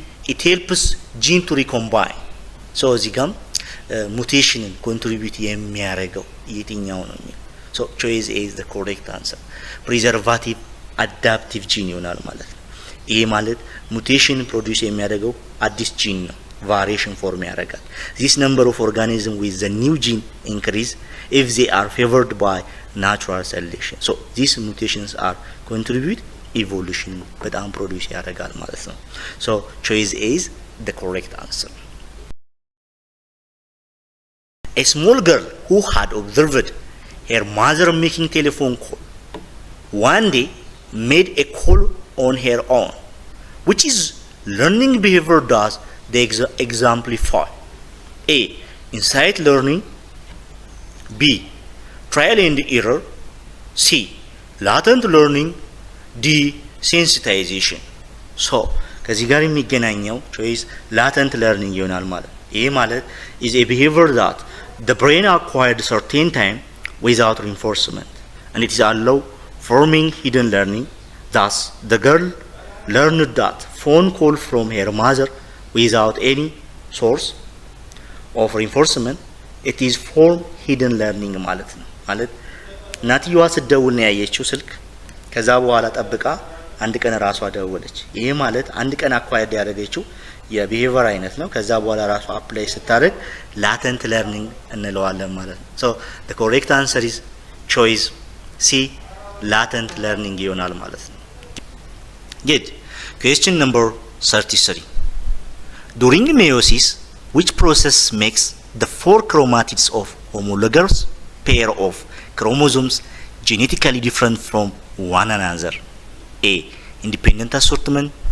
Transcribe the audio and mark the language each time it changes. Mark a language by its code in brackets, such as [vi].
[en] It helps gene to recombine. [am] So እዚህ ጋም ሙቴሽንን ኮንትሪቢዩት የሚያደርገው የትኛው ነው የሚለው ሶ ቾይስ ኤ ኢዝ ዘ ኮሬክት አንሰር ፕሪዘርቫቲቭ አዳፕቲቭ ጂን ይሆናል ማለት ነው። ይሄ ማለት ሙቴሽን ፕሮዲውስ የሚያደርገው አዲስ ጂን ነው። ቫሪዬሽን ፎርም ያደርጋል። [en] this number of organism with the new gene increase if they are favored by natural selection. so these mutations are contribute evolution [am] በጣም ፕሮዲውስ ያደርጋል ማለት ነው። [en] so choice A is the correct answer. A small girl who had observed her mother making telephone call one day made a call on her own, which is learning behavior does they exemplify? A. Insight learning. B. Trial and error. C. Latent learning. D. Sensitization. So [am] ከዚህ ጋር የሚገናኘው ቾይስ ላተንት ለርኒንግ ይሆናል ማለት ይሄ ማለት [en] is a behavior that the brain acquired certain time without reinforcement and it is allow forming hidden learning. Thus the girl learned that phone call from her mother without any source of reinforcement. It is form hidden learning [am] ማለት ነው። ማለት እናትየዋ ስትደውል ነው ያየችው ስልክ። ከዛ በኋላ ጠብቃ አንድ ቀን ራሷ ደወለች። ይሄ ማለት አንድ ቀን አኳየርድ ያደረገችው የቢሄቪየር አይነት ነው። ከዛ በኋላ ራሷ አፕላይ ስታደርግ ላተንት ለርኒንግ እንለዋለን ማለት ነው። [en] so the correct answer is choice C latent learning [am] ይሆናል ማለት ነው። good. [en] question number 33. During meiosis, which process makes the four chromatids of homologous pair of chromosomes genetically different from one another? A. Independent assortment.